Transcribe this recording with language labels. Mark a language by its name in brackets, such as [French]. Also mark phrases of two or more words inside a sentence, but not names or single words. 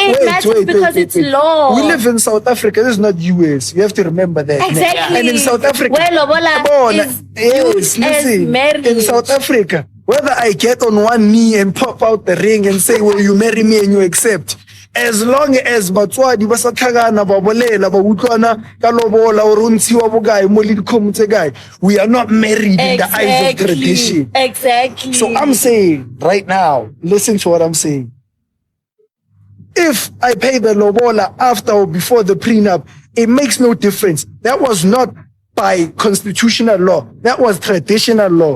[English] It matters because it's law. We live in South Africa. This is not US. You have to remember that. man. Exactly. And in South Africa, where lobola come on, is yes, used as listen. marriage. In South Africa, whether I get on one knee and pop out the ring and say, "Will you marry me?" and you accept, as long as [Tswana] batswadi ba sa tlhakana ba bolela ba utlwana ka lobola o re ntshiwa bokae mo le dikgomo tse kae, [English] we are not married in the eyes of tradition. Exactly. So I'm saying right now, listen to what I'm saying. If I pay the lobola after or before the prenup, it makes no difference. That was not by constitutional law. That was traditional law.